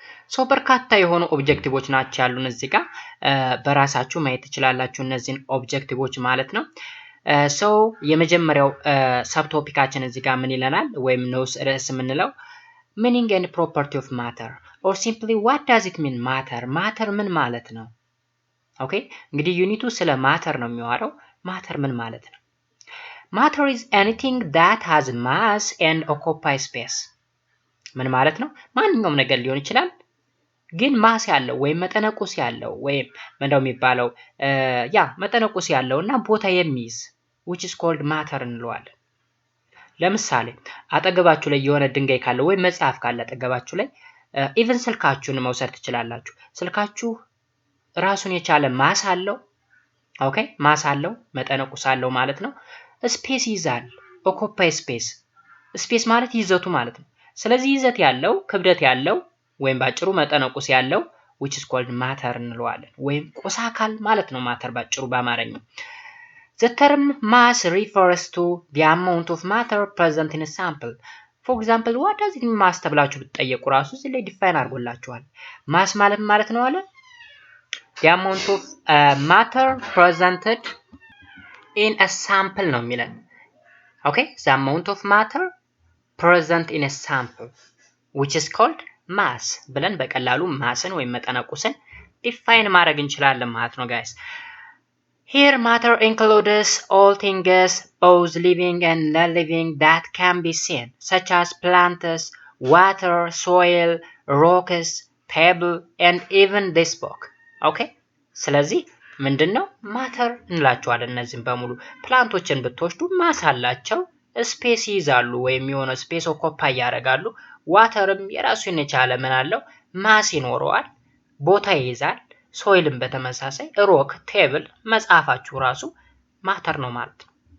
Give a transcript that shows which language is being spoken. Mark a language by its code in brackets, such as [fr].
[am] ሶ በርካታ የሆኑ ኦብጀክቲቮች ናቸው ያሉን እዚህ ጋር በራሳችሁ ማየት ትችላላችሁ እነዚህን ኦብጀክቲቮች ማለት ነው። ሶ የመጀመሪያው ሰብ ቶፒካችን እዚህ ጋር ምን ይለናል ወይም ንዑስ ርዕስ የምንለው [en] meaning and property of matter or simply what does it mean matter [am] ምን ማለት ነው? ኦኬ እንግዲህ ዩኒቱ ስለ ማተር ነው የሚያወራው። ማተር ምን ማለት ነው? [en] matter is anything that has mass and occupies space። [am] ምን ማለት ነው? ማንኛውም ነገር ሊሆን ይችላል ግን ማስ ያለው ወይም መጠነቁስ ያለው ወይም ምንድነው የሚባለው መጠነቁስ ያለውና ቦታ የሚይዝ [en] which is called matter [am] እንለዋለን። ለምሳሌ አጠገባችሁ ላይ የሆነ ድንጋይ ካለ ወይ መጽሐፍ ካለ አጠገባችሁ ላይ ኢቭን ስልካችሁን መውሰድ ትችላላችሁ። ስልካችሁ ራሱን የቻለ ማስ አለው። ኦኬ ማስ አለው መጠነቁስ አለው ማለት ነው። ስፔስ ይዛል ኦኩፓይ ስፔስ ማለት ይዘቱ ማለት ነው። ስለዚህ ይዘት ያለው ክብደት ያለው ወይም ባጭሩ መጠነቁስ ያለው [en] which is called matter [am] እንለዋለን ወይም ቁስ አካል ማለት ነው ማተር ባጭሩ በአማርኛ። [en] The term mass refers to the amount of matter present in a sample. For example, what does it mean mass [am] ተብላችሁ ብትጠየቁ ራሱ እዚህ ላይ ዲፋይን አድርጎላችኋል። ማስ ማለት ነው አለ [en] the amount of matter presented in a sample [am] ነው የሚለን። [en] Okay, the amount of matter present in a sample which is called mass [am] ብለን በቀላሉ ማስን ወይም መጠነቁስን ዲፋይን ማድረግ እንችላለን ማለት ነው ጋይስ። [en] Here matter includes all things both living and non-living that can be seen, such as plants, water, soil, rocks, pebble, and even this book. Okay? [am] ስለዚህ ምንድነው ማተር እንላቸዋለን። እነዚህም በሙሉ ፕላንቶችን ብትወስዱ ማስ አላቸው፣ ስፔስ ይይዛሉ ወይም የሆነ ስፔስ ኦኮፓይ ያደርጋሉ። ዋተርም የራሱን የቻለ ምን አለው ማስ ይኖረዋል፣ ቦታ ይይዛል። ሶይልም በተመሳሳይ ሮክ፣ ቴብል መጻፋችሁ ራሱ ማተር ነው ማለት ነው።